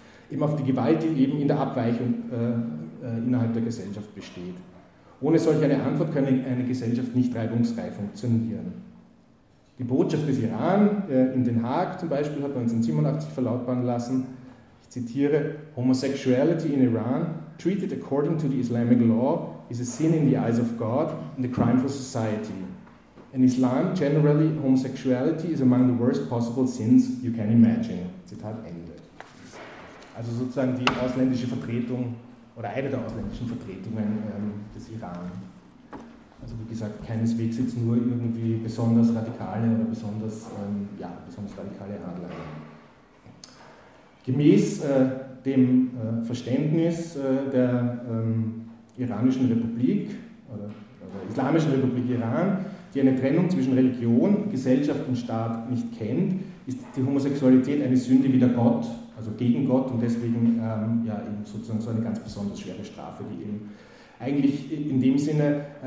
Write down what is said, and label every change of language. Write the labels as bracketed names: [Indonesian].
[German] Eben auf die Gewalt, die eben in der Abweichung innerhalb der Gesellschaft besteht. Ohne solch eine Antwort könne eine Gesellschaft nicht reibungsfrei funktionieren. Die Botschaft des Iran in Den Haag zum Beispiel hat 1987 verlautbaren lassen, ich zitiere, [English] homosexuality in Iran, treated according to the Islamic law, is a sin in the eyes of God and a crime for society. In Islam, generally, homosexuality is among the worst possible sins you can imagine. [German] Zitat Ende. Also sozusagen die ausländische Vertretung oder eine der ausländischen Vertretungen des Iran. Also wie gesagt, keineswegs jetzt nur irgendwie besonders radikale oder besonders, besonders radikale Anleihen. Gemäß dem Verständnis der Iranischen Republik oder Islamischen Republik Iran, die eine Trennung zwischen Religion, Gesellschaft und Staat nicht kennt, ist die Homosexualität eine Sünde wider Gott, also gegen Gott, und deswegen eben sozusagen so eine ganz besonders schwere Strafe, die eben eigentlich in dem Sinne